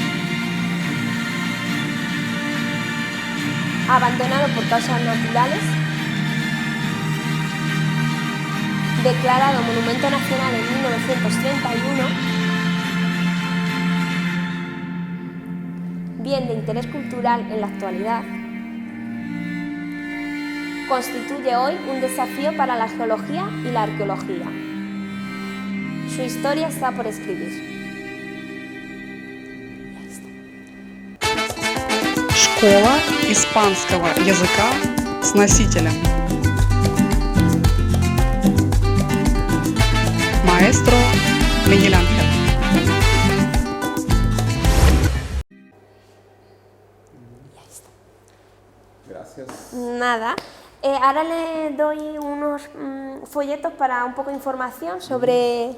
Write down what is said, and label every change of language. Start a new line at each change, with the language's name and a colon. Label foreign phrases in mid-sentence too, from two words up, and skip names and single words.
Spanish: Abandonado por causas naturales, declarado Monumento Nacional en 1931, bien de interés cultural en la actualidad, constituye hoy un desafío para la geología y la arqueología. Su historia está por escribir.
Russian: Школа испанского языка с носителем.
Spanish: Maestro Miguel Ángel. Gracias. Nada. Ahora le doy unos folletos para un poco de información sobre...